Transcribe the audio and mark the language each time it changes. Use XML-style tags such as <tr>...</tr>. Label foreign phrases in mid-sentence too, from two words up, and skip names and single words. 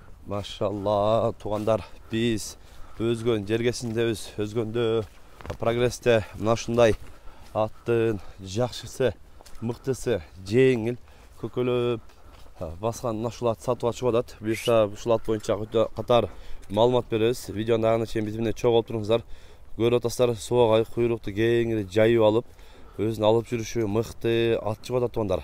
<ky>Машаллах тугандар биз Өзгөн жергесиндебиз, özgөндө прогрессте мына ушундай аттын жакшысы, мыктысы, жеңил, көкөлөп баскан мына ушул атты сатууга чыгып атат. Буюрса ушул ат боюнча катар маалымат беребиз. Видеонун агына чейин биз менен чогуу болуп туруңуздар. Көрүп атасыздар, суагай куйрукту кеңири жайып алып, өзүн алып жүрүшү мыкты ат чыгып атат тугандар.</ky>